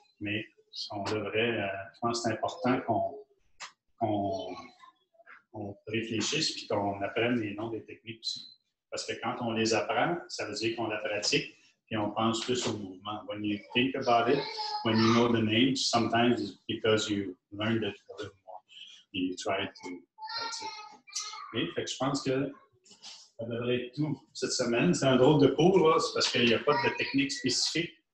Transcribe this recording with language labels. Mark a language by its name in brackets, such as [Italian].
[French] Mais on devrait, je pense que c'est important qu'on réfléchisse et qu'on apprenne les noms des techniques aussi. Parce que quand on les apprend, ça veut dire qu'on la pratique et on pense plus au mouvement. [English] When you think about it, when you know the names, sometimes it's because you learned it a little more. You try to, that's it. [French] Et fait que je pense que ça devrait être tout cette semaine. C'est un drôle de cours, là, c'est parce qu'il n'y a pas de technique spécifique.